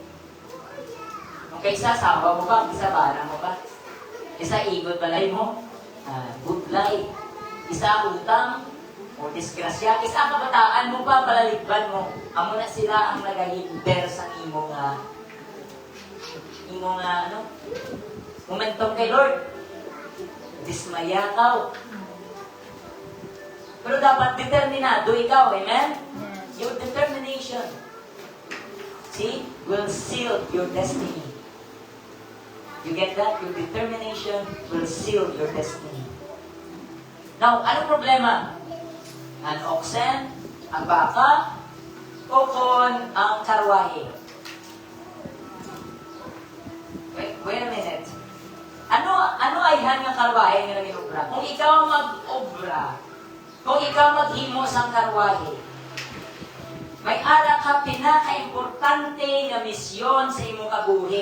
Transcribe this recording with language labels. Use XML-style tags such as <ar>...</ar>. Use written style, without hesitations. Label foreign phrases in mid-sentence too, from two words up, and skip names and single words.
<hil>Kung kaysa sawa mo ba, kaysa bala mo ba, kaysa igod balay mo, budlay, isa utang, o disgrasya, isa kabataan mo pa, palaligban mo. Amo na sila ang nagahinder sa imong momentum kay Lord. Dismaya ka. Pero dapat determinado ikaw, amen?</hil> <en>Your determination, see, will seal your destiny. You get that? Your determination will seal your destiny. Now,</en> <tl>anong problema?</tl> <hil>Ang oxen, ang baka, o kon ang karwahe?</hil> <en>Wait a minute.</en> <hil>Ano ay han ng karwahe nga nag-obra? Kung ikaw mag-obra, kung ikaw maghimo sang karwahe, may ara ka pinaka-importante nga misyon sa imong kabuhi.</hil>